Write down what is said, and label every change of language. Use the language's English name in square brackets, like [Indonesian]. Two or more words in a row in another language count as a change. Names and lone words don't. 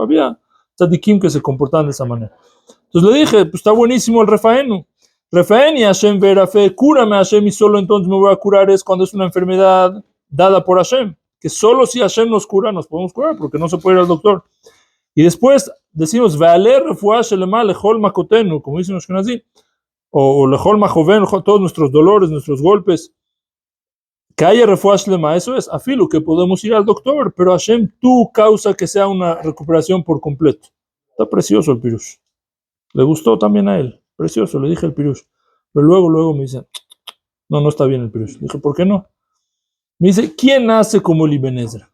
[Spanish] Había tzadikim que se comportaban de esa manera. Entonces le dije, pues está buenísimo el Refaenu. [Hebrew] רפאני השם וארפא, [Spanish] cúrame Hashem y solo entonces me voy a curar. Es cuando es una enfermedad dada por Hashem. Que solo si Hashem nos cura, nos podemos curar, porque no se puede ir al doctor. Y después decimos, [Hebrew] והעלה רפואה שלמה לכל מכותינו, [Spanish] como dicen los Ashkenazim, o [Hebrew] לכל מכאובינו, [Spanish] todos nuestros dolores, nuestros golpes. Que haya [Hebrew] רפואה שלמה, [Spanish] eso es, afilo, que podemos ir al doctor, pero Hashem, tú causa que sea una recuperación por completo. Está precioso el pirush. Le gustó también a él. Precioso, le dije el pirush. Pero luego me dice, no, no está bien el pirush. Dije, ¿por qué no? Me dice, ¿quién hace como el Ibn Ezra?